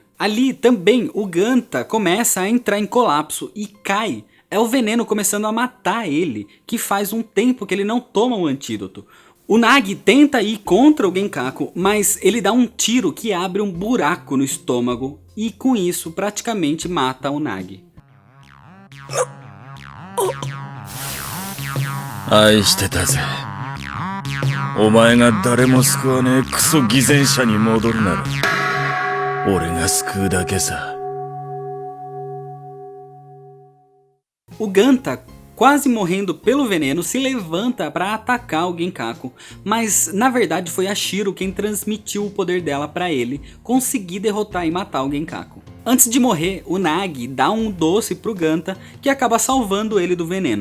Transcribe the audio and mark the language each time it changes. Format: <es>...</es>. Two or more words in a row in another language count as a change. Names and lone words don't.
<pt>Ali também o Ganta começa a entrar em colapso e cai. É o veneno começando a matar ele, que faz um tempo que ele não toma o antídoto. O Nagi tenta ir contra o Genkaku, mas ele dá um tiro que abre um buraco no estômago e com isso praticamente mata o Nagi.</pt> <ja>愛してたぜ。お前が誰も救わねえクソ偽善者に戻るなら俺が救うだけさ。</ja> <pt>O Ganta, quase morrendo pelo veneno, se levanta para atacar o Genkaku, mas na verdade foi a Shiro quem transmitiu o poder dela para ele conseguir derrotar e matar o Genkaku. Antes de morrer, o Nagi dá um doce pro Ganta que acaba salvando ele do veneno.</pt>